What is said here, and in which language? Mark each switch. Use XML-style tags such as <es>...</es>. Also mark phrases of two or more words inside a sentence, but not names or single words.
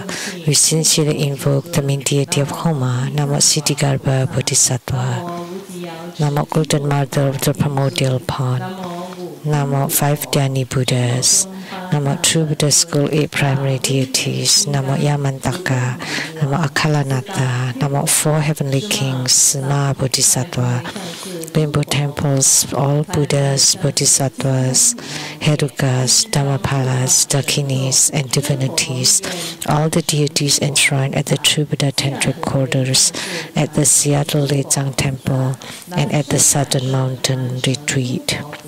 <en>We sincerely invoke the main deity of Homa, Namo Ksitigarbha Bodhisattva. Namo Golden Mother of the Primordial Pond. Namo 5 Dhyani Buddhas. Namo True Buddha School 8 Primary Deities. Namo Yamantaka. Namo Akalanata. Namo 4 Heavenly Kings. Sima Bodhisattva. Rainbow Temples, all Buddhas, Bodhisattvas, Herukas, Dhammapalas, Dakinis, and divinities, all the deities enshrined at the True Buddha Tantric Quarters, at the Seattle Lechang Temple, and at the Southern Mountain Retreat.</en>